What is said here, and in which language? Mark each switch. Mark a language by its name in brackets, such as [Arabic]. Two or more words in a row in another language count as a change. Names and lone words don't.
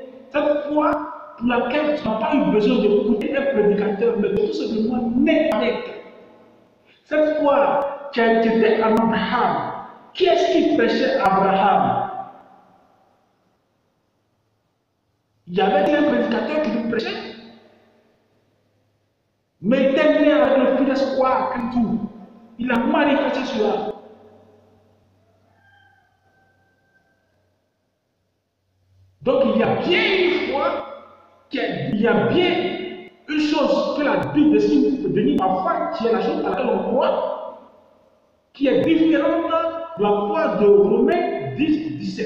[French] Cette foi pour laquelle tu n'as pas eu besoin d'écouter un prédicateur, mais tout simplement né avec. Cette foi qui a été en Abraham. Qui est-ce qui prêchait Abraham? Il y avait un prédicateur qui lui prêchait. Mais il était né avec le [Latin] fides qua Christus. [French] Il a manifesté cela. Donc il y a bien une foi, il y a bien une chose que la Bible désigne parfois, qui est la chose à laquelle on croit, qui est différente de la foi de Romains 10-17.